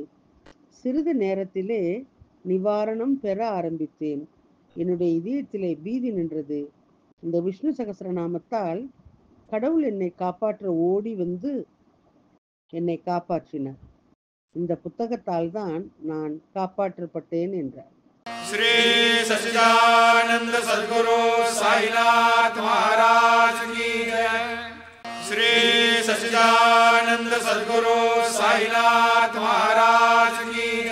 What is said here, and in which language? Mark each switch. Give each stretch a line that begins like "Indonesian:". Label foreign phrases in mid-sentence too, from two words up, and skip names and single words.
Tamil: சிறிது நேரத்திலே நிவாரணம் பெற ஆரம்பித்தேன். என்னுடைய இதயத்திலே பீதி நின்றது. இந்த விஷ்ணு சகஸ்ரநாமத்தால் கடவுள் என்னை காப்பாற்ற ஓடி வந்து என்னை காப்பாற்றினார். இந்த புத்தகத்தால் தான் நான் காப்பாற்றப்பட்டேன் என்றார்.
Hindi: श्री सच्चिदानंद सद्गुरु साईनाथ महाराज की जय। श्री सच्चिदानंद सद्गुरु साईनाथ महाराज की